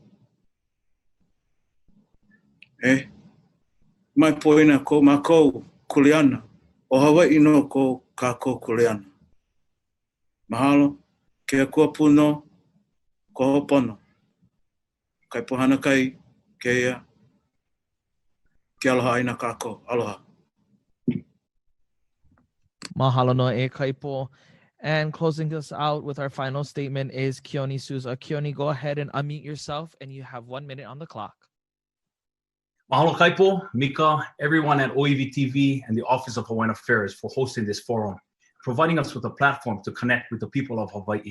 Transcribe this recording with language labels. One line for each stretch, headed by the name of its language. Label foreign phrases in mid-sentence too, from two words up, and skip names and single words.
Hawaiian: Mai poina ko mākou kuleana. O Hawaii no ko kākou kuleana. Mahalo, ke akua puno, ko hopono. Kaipo Hanakahi, keia, ke aloha aina kākou, aloha. Mahalo no e Kaipo.
English: And closing us out with our final statement is Keoni Souza. Keoni, go ahead and unmute yourself, and you have 1 minute on the clock. Mahalo Kaipo, Mika, everyone at OEV TV and the Office of Hawaiian Affairs for hosting this forum, providing us with a platform to connect with the people of Hawaii.